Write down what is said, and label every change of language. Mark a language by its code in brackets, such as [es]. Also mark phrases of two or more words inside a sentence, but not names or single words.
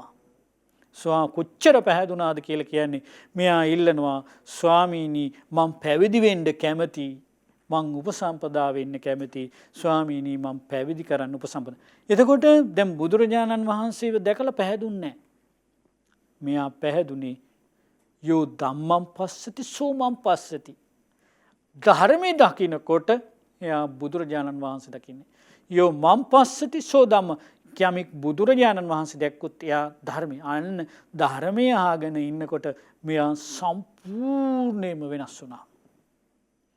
[si] කොච්චර පැහැදුනාද කියලා කියන්නේ මෙයා ඉල්ලනවා ස්වාමීනි මම පැවිදි වෙන්න කැමතියි. මං උපසම්පදා වෙන්න කැමති. ස්වාමීනි මං පැවිදි කරන්න උපසම්පදා. එතකොට දැන් බුදුරජාණන් වහන්සේව දැකලා පැහැදුන්නේ නැහැ. මෙයා පැහැදුනේ [pi] යෝ ධම්මං පස්සති සෝමං පස්සති. [si] ධර්මයේ දකින්නකොට එයා බුදුරජාණන් වහන්සේ දකින්නේ. [pi] යෝ මං පස්සති සෝ ධම්ම. [si] යමෙක් බුදුරජාණන් වහන්සේ දැක්කොත් එයා ධර්මය. අන්න ධර්මය අහගෙන ඉන්නකොට මෙයා සම්පූර්ණයෙන්ම වෙනස් වුණා.